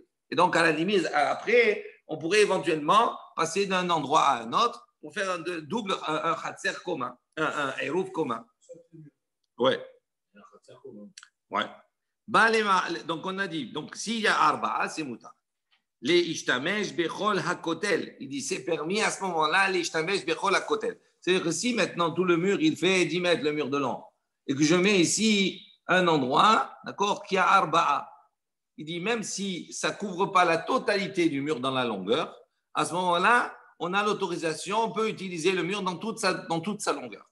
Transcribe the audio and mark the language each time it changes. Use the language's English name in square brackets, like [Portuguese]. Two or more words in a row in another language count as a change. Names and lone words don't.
[French] Et donc, à la limite, après, on pourrait éventuellement passer d'un endroit à un autre pour faire un double, un khatser commun, un hérouf commun. Ouais. Ouais. Donc, on a dit, donc s'il y a arba'a, c'est mouta. [Hebrew] להשתמש בכל הכותל. [French] Il dit c'est permis à ce moment-là, [Hebrew] להשתמש בכל הכותל. [French] C'est-à-dire que si maintenant tout le mur, il fait 10 mètres le mur de long, et que je mets ici un endroit, d'accord, qui a arba'a, il dit même si ça ne couvre pas la totalité du mur dans la longueur, à ce moment-là, on a l'autorisation, on peut utiliser le mur dans toute sa longueur.